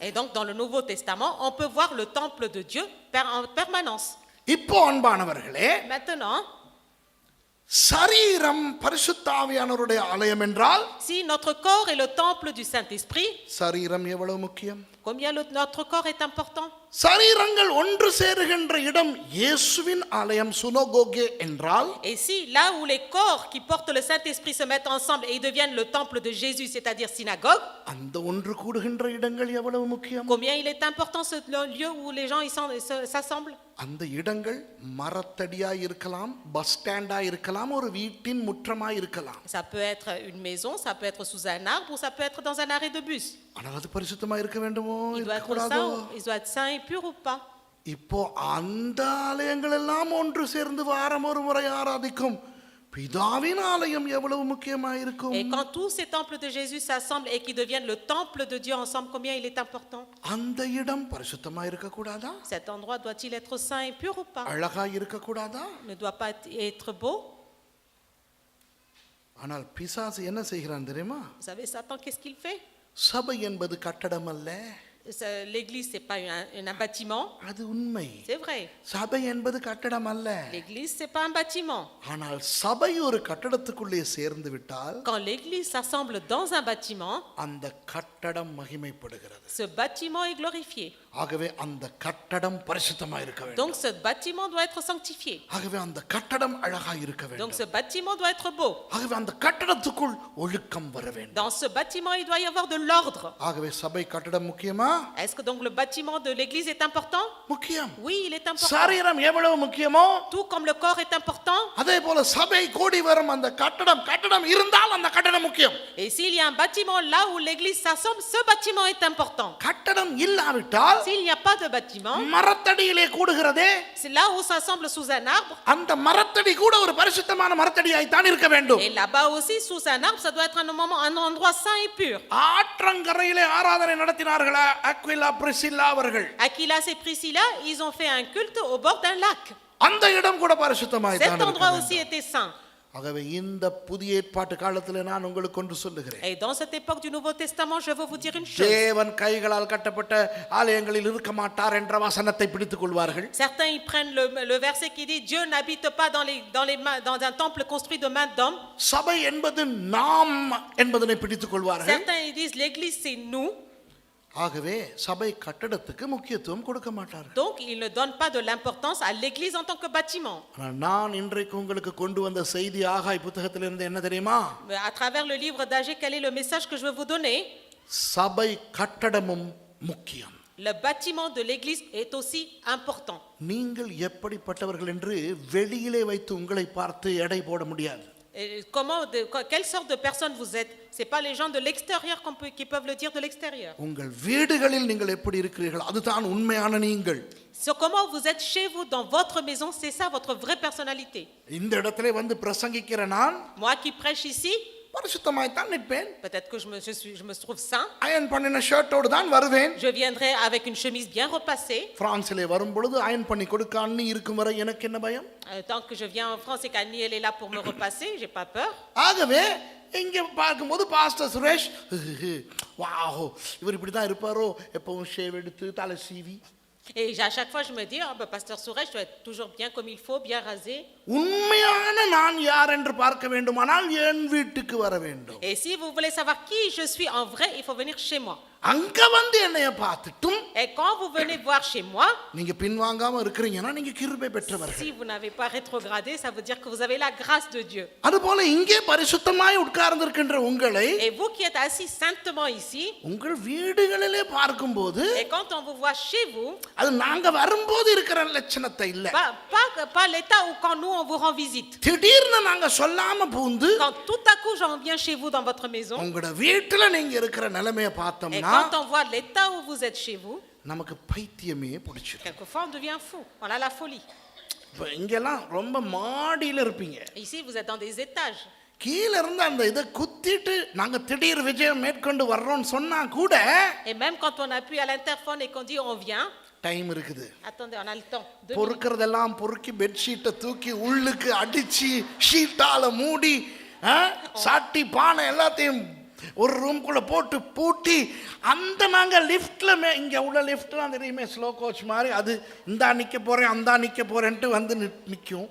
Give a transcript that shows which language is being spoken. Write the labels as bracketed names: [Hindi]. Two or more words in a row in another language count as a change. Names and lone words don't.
[French] Et donc dans le Nouveau Testament, on peut voir le temple de Dieu en permanence. [Tamil] இப்போ அன்பானவர்களே, [French] Maintenant, [Tamil] சரீரம் பரிசுத்த ஆவியானவருடைய ஆலயம் என்றால் [French] si notre corps est le temple du Saint-Esprit, [Tamil] சரீரம் எவ்வளவு முக்கியம்? [French] combien notre corps est important? [Tamil] சரீரங்கள் ஒன்று சேருகின்ற இடம் இயேசுவின் ஆலயம், சுனோகோகே என்றால் [French] Et si là où les corps qui portent le Saint-Esprit se mettent ensemble et ils deviennent le temple de Jésus, c'est-à-dire synagogue, [Tamil] அந்த ஒன்று கூடுகின்ற இடங்கள் எவ்வளவு முக்கியம்? [French] combien il est important ce lieu où les gens s'assemblent? [Tamil] அந்த இடங்கள் மரத்தடியாய் இருக்கலாம், பஸ் ஸ்டாண்டாய் இருக்கலாம், ஒரு வீட்டின் முற்றமாய் இருக்கலாம். [French] Ça peut être une maison, ça peut être sous un arbre ou ça peut être dans un arrêt de bus. [Tamil] ஆனால் அது பரிசுத்தமா இருக்க வேண்டுமோ, [French] Il doit être [Tamil] இருக்கக்கூடாதோ? [French] saint, il doit être saint et pur ou pas? [Tamil] இப்போ அந்த ஆலயங்கள் எல்லாம் ஒன்று சேர்ந்து வாரம் ஒரு முறை ஆராதிக்கும் பிதாவின் ஆலயம் எவ்வளவு முக்கியமாயிருக்கும்? [French] Et quand tous ces temples de Jésus s'assemblent et qui deviennent le temple de Dieu ensemble, combien il est important? [Tamil] அந்த இடம் பரிசுத்தமா இருக்க கூடாதா? [French] Cet endroit doit-il être saint et pur ou pas? [Tamil] அழகா இருக்க கூடாதா? [French] Ne doit pas être beau? [Tamil] ஆனால் பிசாசு என்ன செய்கிறான் தெரியுமா? [French] Vous savez, Satan, qu'est-ce qu'il fait? [Tamil] சபை என்பது கட்டடம் அல்ல. [French] L'église, c'est pas un bâtiment. [Tamil] அது உண்மை. [French] C'est vrai. [Tamil] சபை என்பது கட்டடம் அல்ல. [French] L'église, c'est pas un bâtiment. [Tamil] ஆனால் சபை ஒரு கட்டடத்துக்குள்ளே சேர்ந்து விட்டால் [French] Quand l'église s'assemble dans un bâtiment, [Tamil] அந்த கட்டடம் மகிமைப்படுகிறது. [French] ce bâtiment est glorifié. [Tamil] ஆகவே அந்த கட்டடம் பரிசுத்தமா இருக்க வேண்டும். [French] Donc ce bâtiment doit être sanctifié. [Tamil] ஆகவே அந்த கட்டடம் அழகா இருக்க [French] Donc [Tamil] வேண்டும். [French] ce bâtiment doit être beau. [Tamil] ஆகவே அந்த கட்டடத்துக்குள் ஒழுக்கம் வர வேண்டும். [French] Dans ce bâtiment, il doit y avoir de l'ordre. [Tamil] ஆகவே சபை கட்டடம் முக்கியமா? [French] Est-ce que donc le bâtiment de l'église est important? [Tamil] முக்கியம். [French] Oui, il est important. [Tamil] சரீரம் எவ்வளவு முக்கியமோ [French] Tout comme le corps est important. [Tamil] அதே போல சபை கூடி வரும் அந்த கட்டடம் இருந்தால் அந்த கட்டடம் முக்கியம். [French] Et s'il y a un bâtiment là où l'église s'assemble, ce bâtiment est important. [Tamil] கட்டடம் இல்லாவிட்டால் [French] S'il n'y a pas de bâtiment, [Tamil] மரத்தடியிலே கூடுகிறதே [French] c'est là où s'assemble sous un arbre. [Tamil] அந்த மரத்தடி கூட ஒரு பரிசுத்தமான மரத்தடியாய் தான் இருக்க வேண்டும். [French] Et là-bas aussi, sous un arbre, ça doit être un endroit saint et pur. [Tamil] ஆற்றங்கரையிலே ஆராதனை நடத்தினார்களா அக்விலா பிரிசில்லா அவர்கள்? [French] Aquilas et Priscilla, ils ont fait un culte au bord d'un lac. [Tamil] அந்த இடம் கூட பரிசுத்தமாய் தான் [French] Cet [Tamil] இருக்க [French] endroit [Tamil] வேண்டும். [French] aussi était saint. [Tamil] ஆகவே இந்த புதிய ஏற்பாட்டு காலத்திலே நான் உங்களுக்கு ஒன்று சொல்லுகிறேன். [French] Et dans cette époque du Nouveau Testament, je veux vous dire une chose. [Tamil] தேவன் கைகளால் கட்டப்பட்ட ஆலயங்களில் இருக்க மாட்டார் என்ற வசனத்தை பிடித்துக் கொள்வார்கள். [French] Certains ils prennent le verset qui dit Dieu n'habite pas dans un temple construit de mains d'hommes. [Tamil] சபை என்பது நாம் என்பதனை பிடித்துக் கொள்வார்கள். [French] Certains ils disent l'église c'est nous. [Tamil] ஆகவே சபை கட்டடத்துக்கு முக்கியத்துவம் கொடுக்க மாட்டார்கள். [French] Donc ils ne donnent pas de l'importance à l'église en tant que bâtiment. [Tamil] நான் இன்றைக்கு உங்களுக்கு கொண்டு வந்த செய்தி ஆகாய் புத்தகத்திலிருந்து என்ன தெரியுமா? [French] Mais à travers le livre d'Agé, quel est le message que je veux vous donner? [Tamil] சபை கட்டடமும் முக்கியம். [French] Le bâtiment de l'église est aussi important. [Tamil] நீங்கள் எப்படிப்பட்டவர்கள் என்று வெளியிலே வைத்து உங்களை பார்த்து எடை போட முடியாது. [French] Quelle sorte de personne vous êtes? C'est pas les gens de l'extérieur qui peuvent le dire de l'extérieur. [Tamil] உங்கள் வீடுகளில் நீங்கள் எப்படி இருக்கிறீர்கள் அதுதான் உண்மையான நீங்கள். [French] C'est comment vous êtes chez vous dans votre maison, c'est ça votre vraie personnalité. [Tamil] இந்த இடத்திலே வந்து பிரசங்கிக்கிற நான் [French] Moi qui prêche ici, [Tamil] பரிசுத்தமாய் தான் நிற்பேன். [French] peut-être que je me trouve saint. [Tamil] அயன் பண்ணின ஷர்ட்டோடு தான் வருவேன். [French] Je viendrai avec une chemise bien repassée. [Tamil] பிரான்சிலே வரும் பொழுது அயன் பண்ணி கொடுக்க அண்ணி இருக்கும் வரை எனக்கு என்ன பயம்? [French] Tant que je viens en France et qu'Annie elle est là pour me repasser, j'ai pas peur. [Tamil] ஆகவே இங்க பார்க்கும்போது பாஸ்டர் சுரேஷ் வாவ் இவர் இப்படி தான் இருப்பாரோ எப்பவும் ஷேவ் எடுத்து தலை சீவி. [French] Et à chaque fois je me dis pasteur Suresh doit être toujours bien comme il faut, bien rasé. [Tamil] உண்மையான நான் யார் என்று பார்க்க வேண்டுமானால் என் வீட்டுக்கு வர வேண்டும். [French] Et si vous voulez savoir qui je suis en vrai, il faut venir chez moi. [Tamil] அங்க வந்து என்னைய பார்த்துட்டும் [French] Et quand vous venez voir chez moi, [Tamil] நீங்க பின்வாங்காம இருக்கறீங்கன்னா நீங்க கிருபை பெற்றவர்கள். [French] si vous n'avez pas rétrogradé, ça veut dire que vous avez la grâce de Dieu. [Tamil] அதுபோல இங்கே பரிசுத்தமாய் உட்கார்ந்திருக்கின்ற உங்களை [French] Et vous qui êtes assis saintement ici, [Tamil] உங்கள் வீடுகளிலே பார்க்கும்போது [French] et quand on vous voit chez vous, [Tamil] அது நாங்க வரும்போது இருக்கிற லட்சணத்தை இல்ல. [French] pas l'état où quand nous on vous rend visite. [Tamil] திடீர்னு நாங்க சொல்லாம பூந்து [French] Quand tout à coup j'en viens chez vous dans votre maison, [Tamil] உங்களோட வீட்டுல நீங்க இருக்கிற நிலைமையை [French] et [Tamil] பார்த்தோம்னா [French] quand on voit l'état où vous êtes chez vous, [Tamil] நமக்கு பைத்தியமே பிடிச்சிடும். [French] quelquefois on devient fou, on a la folie. [Tamil] இப்போ இங்கெல்லாம் ரொம்ப மாடியில இருப்பீங்க. [French] Ici vous êtes dans des étages. [Tamil] கீழ இருந்து அந்த இதை குத்திட்டு நாங்க திடீர் விஜயம் மேற்கொண்டு வர்றோம்னு சொன்னா கூட [French] Et même quand on appuie à l'interphone et qu'on dit on vient, [Tamil] டைம் இருக்குது. [French] attendez, on a le temps. 2 minutes. [Tamil] பொறுக்கிறதெல்லாம் பொறுக்கி பெட்ஷீட்டை தூக்கி உள்ளுக்கு அடிச்சு ஷீட்டால மூடி சாட்டி பானை எல்லாத்தையும் ஒரு ரூம்குள்ள போட்டு பூட்டி அந்த நாங்க லிஃப்ட்ல இங்க உள்ள லிஃப்ட்லாம் தெரியுமே [English] slow coach [Tamil] மாதிரி அது இந்தா நிக்க போறேன் அந்தா நிக்க போறேன்ட்டு வந்து நிற்கும்.